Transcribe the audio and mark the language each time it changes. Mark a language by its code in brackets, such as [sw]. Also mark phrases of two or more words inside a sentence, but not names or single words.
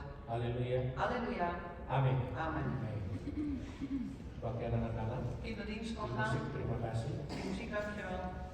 [id] Haleluya. [nl] Halleluja. [id] Amin. [nl] Amen. [id] Kebaktian anak-anak. [nl] Kinderdienst [id] Di [nl] nog [id] musik, [nl] gaan. [id] terima kasih. [nl] Die muziek, dank je wel.